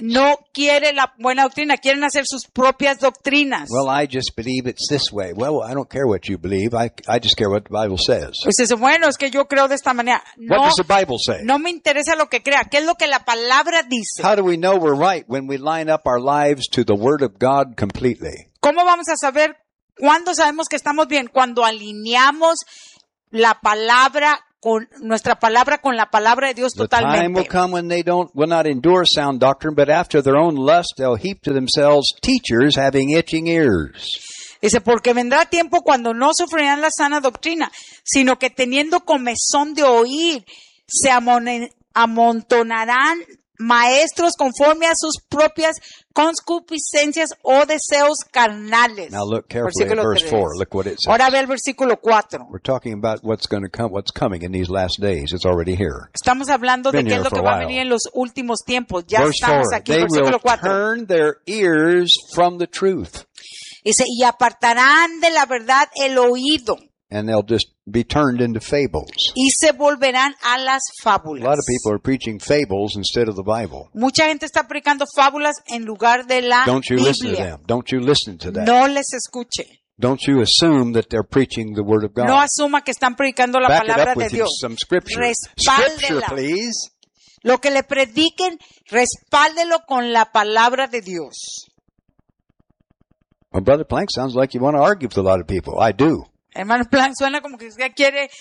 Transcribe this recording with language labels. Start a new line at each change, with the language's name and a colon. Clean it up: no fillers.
Spanish: No quiere la buena doctrina. Quieren hacer sus propias doctrinas.
English: Well, I just believe it's this way. Well, I don't care what you believe. I just care what the Bible says.
Spanish: Pues bueno, es que yo creo de esta manera. No,
English: what does the Bible say?
Spanish: No me interesa lo que crea. ¿Qué es lo que la palabra dice?
English: How do we know we're right when we line up our lives to the Word of God completely?
Spanish: ¿Cómo vamos a saber cuándo sabemos que estamos bien? Cuando alineamos la palabra con nuestra palabra con la palabra de Dios totalmente.
English: The time will come when they don't will not endure sound doctrine, but after their own lust they'll heap to themselves teachers having itching ears.
Spanish: Dice, porque vendrá tiempo cuando no sufrirán la sana doctrina, sino que teniendo comezón de oír, se amontonarán maestros conforme a sus propias concupiscencias o deseos carnales.
English: Now look carefully at verse 4. Look what it says.
Spanish: Ahora ve el versículo 4.
English: We're talking about what's going to come, what's coming in these last days. It's already here.
Spanish: Estamos hablando de qué es lo que va a venir en los últimos tiempos. Ya
English: verse
Spanish: estamos
English: 4.
Spanish: Aquí en versículo 4.
English: They will turn their ears from the truth.
Spanish: Dice, y apartarán de la verdad el oído.
English: And they'll just be turned into fables.
Spanish: Y se volverán a las fábulas.
English: A lot of people are preaching fables instead of the Bible.
Spanish: Mucha gente está predicando fábulas en lugar de la Biblia.
English: Don't you listen to them. Don't you listen to that.
Spanish: No les escuche.
English: Don't you assume that they're preaching the Word of God.
Spanish: No asuma que están predicando la
English: Back
Spanish: palabra
English: it up
Spanish: de
English: with
Spanish: Dios.
English: Some scripture.
Spanish: Respáldela.
English: Scripture, please.
Spanish: Lo que le prediquen, respáldelo con la palabra de Dios.
English: Well, Brother Plank, sounds like you want to argue with a lot of people. I do.
Spanish: Hermano Plank, suena como que usted quiere